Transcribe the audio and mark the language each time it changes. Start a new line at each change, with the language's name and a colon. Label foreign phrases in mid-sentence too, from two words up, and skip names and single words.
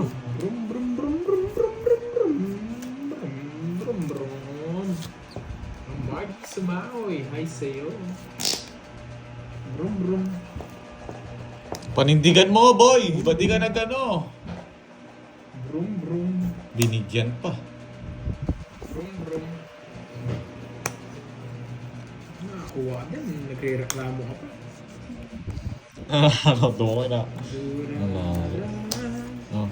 Filipino: Brum brum brum brum brum brum brum. Brum brum brum. Ang Mark Sumaoy, hi sa'yo. Brum brum. Panindigan mo, boy! Ba't di ka nag-ano? Brum brum. Binigyan pa. Brum brum. Nakakuha din, nagre-reklamo ka pa. Ano, tumo na. Oh.